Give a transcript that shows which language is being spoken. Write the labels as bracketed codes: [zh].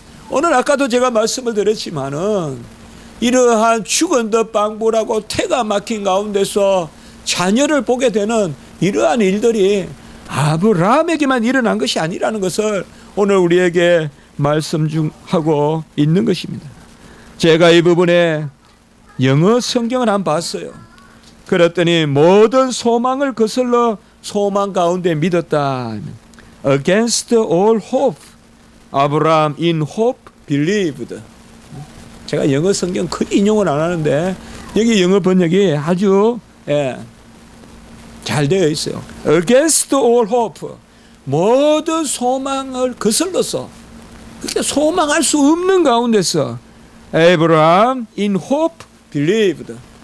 [ko] 오늘 아까도 제가 말씀을 드렸지만은 이러한 죽은 듯 방불하고 태가 막힌 가운데서 자녀를 보게 되는 이러한 일들이 아브라함에게만 일어난 것이 아니라는 것을 오늘 우리에게 말씀 중하고 있는 것입니다. 제가 이 부분에 영어 성경을 한번 봤어요. 그랬더니 모든 소망을 거슬러 소망 가운데 믿었다. [en] Against all hope, Abraham in hope believed. [ko] 제가 영어 성경 크게 인용을 안 하는데 여기 영어 번역이 아주 잘 되어 있어요. [en] Against all hope, [ko] 모든 소망을 거슬러서, 그러니까 소망할 수 없는 가운데서 [en] Abraham in hope believed.